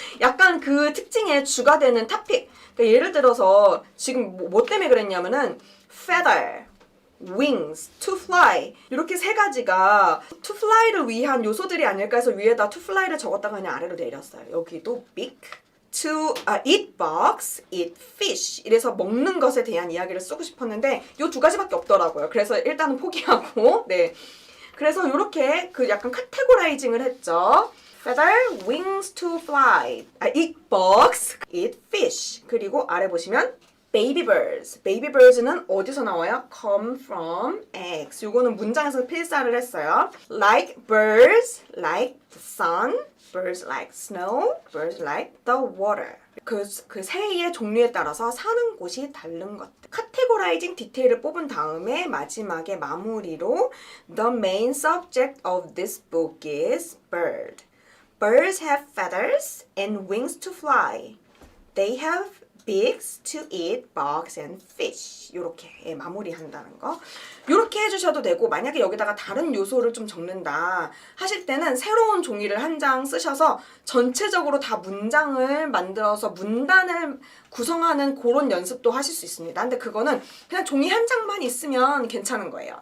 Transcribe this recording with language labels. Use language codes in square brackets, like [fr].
[ko] 약간 그 특징에 주가 되는 토픽. 그러니까 예를 들어서 지금 뭐 때문에 그랬냐면은 [en] feather, wings, to fly [ko] 이렇게 세 가지가 to fly를 위한 요소들이 아닐까 해서 위에다 to fly를 적었다가 그냥 아래로 내렸어요. 여기도 [en] beak, to eat bugs, eat fish [ko] 이래서 먹는 것에 대한 이야기를 쓰고 싶었는데 요 두 가지밖에 없더라고요. 그래서 일단은 포기하고 네. 그래서 이렇게 그 약간 카테고라이징을 했죠. [en] feather, wings to fly, eat bugs, eat fish. [ko] 그리고 아래 보시면 baby birds. baby birds는 어디서 나와요? [en] come from eggs. [ko] 요거는 문장에서 필사를 했어요. [en] like birds, like the sun, birds like snow, birds like the water. [ko] 그 새의 종류에 따라서 사는 곳이 다른 것들. 카테고라이징 디테일을 뽑은 다음에 마지막에 마무리로 [en] The main subject of this book is bird. Birds have feathers and wings to fly. They have beaks to eat bugs and fish. [ko] 요렇게 마무리한다는 거. 요렇게 해주셔도 되고 만약에 여기다가 다른 요소를 좀 적는다 하실 때는 새로운 종이를 한 장 쓰셔서 전체적으로 다 문장을 만들어서 문단을 구성하는 그런 연습도 하실 수 있습니다. 근데 그거는 그냥 종이 한 장만 있으면 괜찮은 거예요.